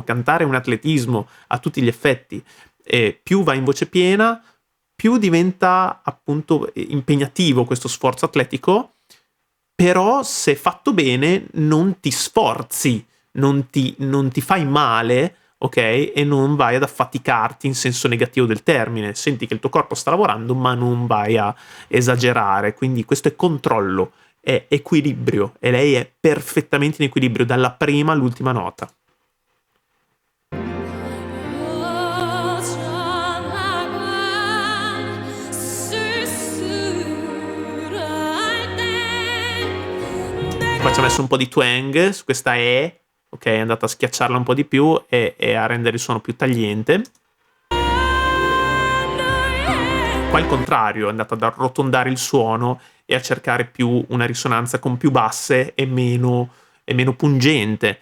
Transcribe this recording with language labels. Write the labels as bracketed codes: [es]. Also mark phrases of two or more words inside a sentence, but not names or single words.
[it] Cantare è un atletismo a tutti gli effetti. E più vai in voce piena, più diventa appunto impegnativo questo sforzo atletico, però se fatto bene non ti sforzi, non ti fai male, ok? E non vai ad affaticarti in senso negativo del termine. Senti che il tuo corpo sta lavorando, ma non vai a esagerare. Quindi questo è controllo, è equilibrio, e lei è perfettamente in equilibrio dalla prima all'ultima nota. [ko] 어쩌다가 쓸쓸할 때 [it] Qua ci ha messo un po' di twang su questa E, ok? È andata a schiacciarla un po' di più e a rendere il suono più tagliente. Qua il contrario, è andata ad arrotondare il suono e a cercare più una risonanza con più basse e meno pungente.